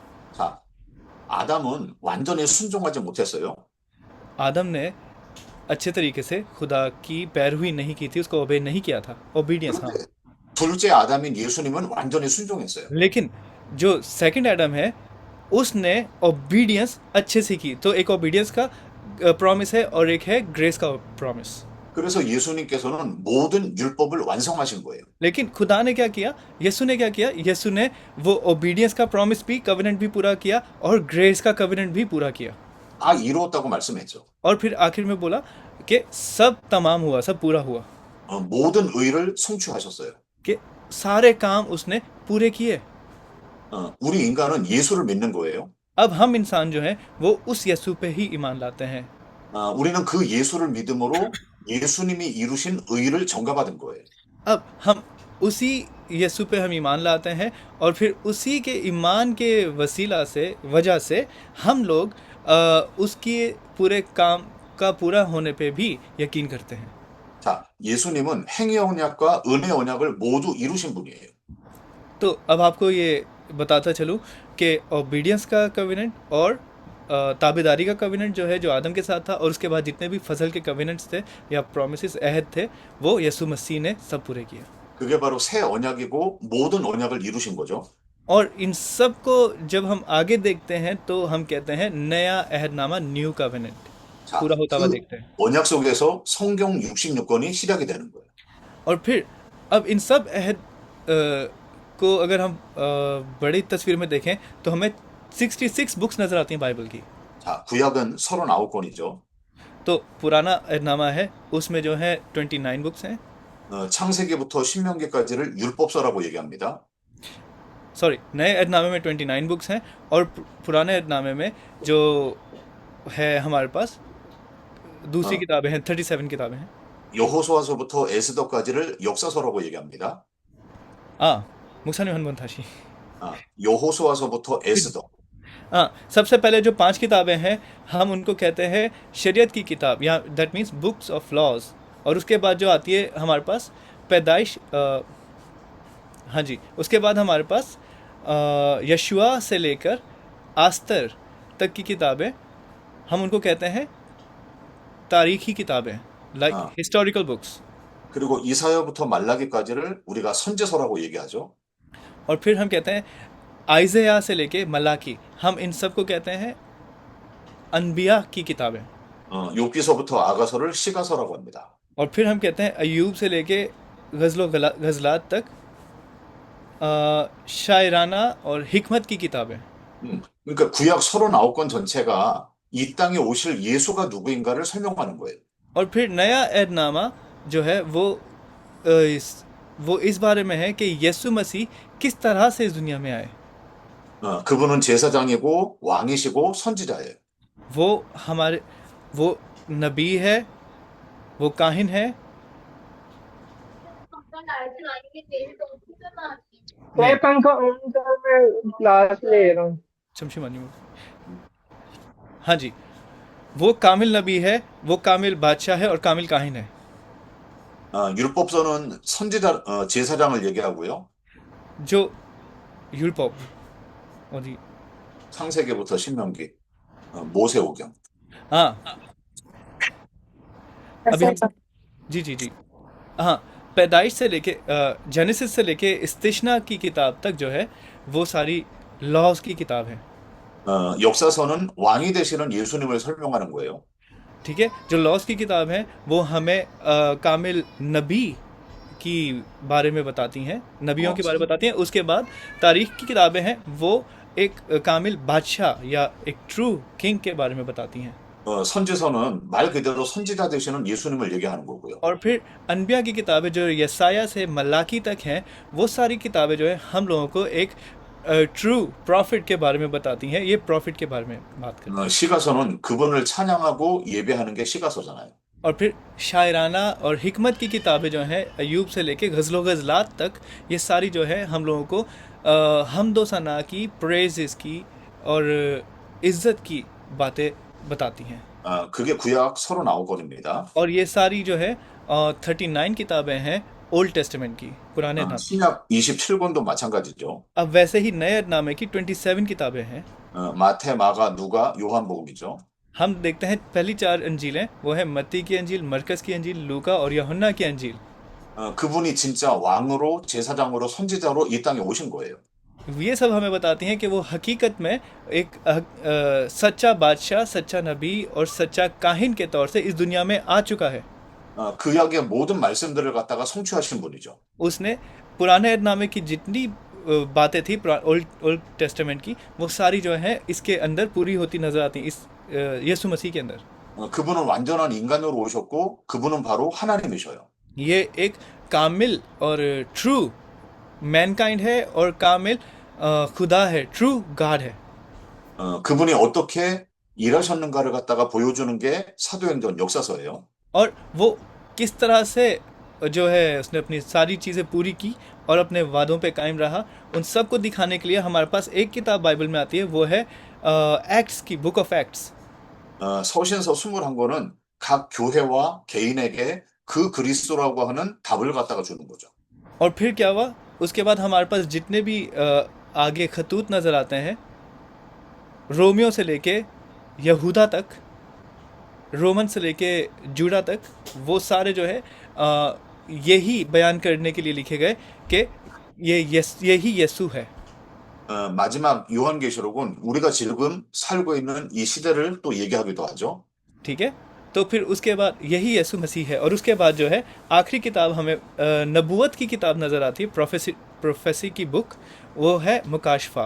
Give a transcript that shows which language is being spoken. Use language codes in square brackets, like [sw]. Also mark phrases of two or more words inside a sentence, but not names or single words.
[ko] 자, 아담은 완전히 순종하지 못했어요. [ur] آدم نے اچھے طریقے سے خدا کی پیروی نہیں کی تھی، اس کو اوبے نہیں کیا تھا، اوبیڈینس، ہاں. [ko] 그런데 둘째 아담인 예수님은 완전히 순종했어요. [ur] لیکن جو سیکنڈ ایڈم ہے، اس نے اوبیڈینس اچھے سے کی. تو ایک اوبیڈینس کا پرامس ہے اور ایک ہے گریس کا پرامس. [ko] 그래서 예수님께서는 모든 율법을 완성하신 거예요. [ur] لیکن خدا نے کیا کیا، یسوع نے کیا کیا، یسوع نے وہ اوبیڈینس کا پرامس بھی، کوویننٹ بھی پورا کیا، اور گریس کا کوویننٹ بھی پورا کیا. [ko] 다 이루었다고 말씀했죠. [ur] اور پھر آخر میں بولا کہ سب تمام ہوا، سب پورا ہوا, [ko] 모든 의를 성취하셨어요. [ur] کہ سارے کام اس نے پورے کیے. [ko] 우리 인간은 예수를 믿는 거예요. [ur] اب ہم انسان جو ہیں وہ اس یسوع پہ ہی ایمان لاتے ہیں. [ko] 우리는 그 예수를 믿음으로 예수님이 이루신 의를 전가받은 거예요. [ur] اب ہم اسی یسوع پہ ہم ایمان لاتے ہیں، اور پھر اسی کے ایمان کے وسیلہ سے، وجہ سے ہم لوگ اس کے پورے کام کا پورا ہونے پہ بھی یقین کرتے ہیں. [ko] 자, 예수님은 행위 언약과 은혜 언약을 모두 이루신 분이에요. [ur] تو اب آپ کو یہ بتاتا چلوں کہ اوبیڈینس کا کوویننٹ اور تابعداری کا کوویننٹ جو ہے، جو آدم کے ساتھ تھا، اور اس کے بعد جتنے بھی فضل کے کوویننٹس تھے یا پرامسز، عہد تھے، وہ یسوع مسیح نے سب پورے کیے. [ko] 그게 바로 새 언약이고 모든 언약을 이루신 거죠. [ur] اور ان سب کو جب ہم آگے دیکھتے ہیں تو ہم کہتے ہیں نیا عہدنامہ, [en] new covenant, [ko] 자, [ur] پورا ہوتا ہوا [ko] 그 [ur] دیکھتے ہیں. [ko] 언약 속에서 성경 66권이 시작이 되는 거예요. [ur] اور پھر اب ان سب عہد کو اگر ہم بڑی تصویر میں دیکھیں تو ہمیں 66 بکس نظر آتی ہیں بائبل کی. [ko] 자, 구약은 39권이죠. [ur] تو پرانا عہدنامہ ہے، اس میں جو ہے 29 بکس ہیں. [ko] 창세기부터 신명기까지를 율법서라고 얘기합니다. [ur] سوری، نئے عہدنامے میں 29 بکس ہیں، اور پرانے عہدنامے میں جو ہے ہمارے پاس دوسری 어, کتابیں ہیں، 37 کتابیں ہیں. [ko] 여호수아서부터 에스더까지를 역사서라고 얘기합니다. 아, 목사님 한 번 다시। 여호수아서부터 에스더. [ur] ہاں، سب سے پہلے جو 5 کتابیں ہیں ہم ان کو کہتے ہیں شریعت کی کتاب، یا [en] that means books of laws. [ur] اور اس کے بعد جو آتی ہے ہمارے پاس پیدائش، ہاں جی، اس کے بعد ہمارے پاس یشوع سے لے کر آستر تک کی کتابیں، ہم ان کو کہتے ہیں تاریخی کتابیں، لائک 아, [en] historical books. [ko] 그리고 이사야부터 말라기까지를 우리가 선제서라고 얘기하죠. [ur] اور پھر ہم کہتے ہیں آئزیا سے لے کے ملاکی، ہم ان سب کو کہتے ہیں انبیا کی کتابیں. [ko] 욥기서부터 아가서를 시가서라고 합니다. [ur] اور پھر ہم کہتے ہیں ایوب سے لے کے غزلات تک شاعرانہ اور حکمت کی کتابیں. [ko] 그러니까 구약 39권 전체가 이 땅에 오실 예수가 누구인가를 설명하는 거예요. [ur] اور پھر نیا عہدنامہ جو ہے وہ اس بارے میں ہے کہ یسوع مسیح کس طرح سے اس دنیا میں آئے. [ko] 그분은 제사장이고 왕이시고 선지자예요. [ur] وہ ہمارے، وہ نبی ہے، وہ کاہن ہے. मैं नहीं, پنکھا آن کر، میں کلاس لے رہا ہوں. चमशी मानी में। ہاں جی، وہ کامل نبی ہے، وہ کامل بادشاہ ہے، اور کامل کاہن ہے. [ko] 율법서는 제사장을 얘기하고요. जो 율법 어디, 창세기부터 신명기, 모세오경. [ur] ہاں، ابھی ऐसा ہم، جی جی جی، ہاں، پیدائش سے لے کے جینیسس سے لے کے استثنا کی کتاب تک جو ہے وہ ساری لاز کی کتاب ہے. [ko] 역사서는 왕이 되시는 예수님을 설명하는 거예요. [ur] ٹھیک ہے، جو لاز کی کتاب ہے وہ ہمیں کامل نبی کی بارے میں بتاتی ہیں، نبیوں کے بارے میں بتاتی ہیں. اس کے بعد تاریخ کی کتابیں ہیں، وہ ایک کامل بادشاہ یا ایک [en] true king [ur] کے بارے میں بتاتی ہیں. [ko] 선지서는 말 그대로 선지자 되시는 예수님을 얘기하는 거고요. [ur] اور پھر انبیا کی کتابیں جو یسعیاہ سے ملاکی تک ہیں، وہ ساری کتابیں جو ہے ہم لوگوں کو ایک [en] true prophet [ur] کے بارے میں بتاتی ہیں. یہ پرافٹ کے بارے میں بات کرتی ہیں. [ko] 시가서는 그분을 찬양하고 예배하는 게 시가서잖아요. [ur] اور پھر شاعرانہ اور حکمت کی کتابیں جو ہیں ایوب سے لے کے غزلو غزلات تک، یہ ساری جو ہے ہم لوگوں کو حمد و ثنا کی، پریز کی اور عزت کی باتیں بتاتی ہیں. [ko] 그게 구약 39권입니다. [ur] اور یہ ساری جو ہے 39 کتابیں ہیں [en] Old Testament [ur] کی، پرانے نام کی. [ko] 신약 27권도 마찬가지죠. [ur] اب ویسے ہی نئے نامے کی 27 کتابیں ہیں. [ko] 마태, 마가, 누가, 요한복음이죠. [ur] ہم دیکھتے ہیں پہلی 4 انجیلیں، وہ ہے متی کی انجیل، مرقس کی انجیل، لوقا اور یوحنا کی انجیل. [ko] 그분이 진짜 왕으로, 제사장으로, 선지자로 이 땅에 오신 거예요. [ur] یہ سب ہمیں بتاتی ہیں کہ وہ حقیقت میں ایک سچا بادشاہ، سچا نبی اور سچا کاہن کے طور سے اس دنیا میں آ چکا ہے. [ko] 구약의 모든 말씀들을 갖다가 성취하신 분이죠. [ur] اس نے پرانے نامے کی جتنی باتیں تھی [en] Old Old Testament [ur] کی، وہ ساری جو ہے اس کے اندر پوری ہوتی نظر آتی ہیں، اس یسوع مسیح کے اندر. [ko] 그분은 완전한 인간으로 오셨고 그분은 바로 하나님이셔요. [ur] یہ ایک کامل اور [en] true mankind [ur] ہے اور کامل خدا ہے, [en] true God [ur] है। [ko] 그분이 어떻게 일하셨는가를 갖다가 보여주는 게 사도행전 역사서예요. [ur] اور وہ کس طرح سے جو ہے اس نے اپنی ساری چیزیں پوری کی اور اپنے وعدوں پہ قائم رہا، ان سب کو دکھانے کے لیے ہمارے پاس ایک کتاب بائبل میں آتی ہے، وہ ہے ایکٹس کی, [en] Book of Acts. [ko] 서신서 21권은 각 교회와 개인에게 그 그리스도라고 하는 답을 갖다가 주는 거죠. [ur] اور پھر کیا ہوا، اس کے بعد ہمارے پاس جتنے بھی آگے خطوط نظر آتے ہیں، رومیو سے لے کے یہودا تک، رومن سے لے کے جوڈا تک، وہ سارے جو ہے یہی بیان کرنے کے لیے لکھے گئے کہ یہی یسوع ہے. [ko] 마지막 요한계시록은 우리가 지금 살고 있는 이 시대를 또 얘기하기도 하죠. [ur] ٹھیک ہے، تو پھر اس کے بعد یہی یسوع مسیح ہے. اور اس کے بعد جو ہے آخری کتاب ہمیں نبوت کی کتاب نظر آتی ہے، پروفیسی کی بک، وہ ہے مکاشفہ.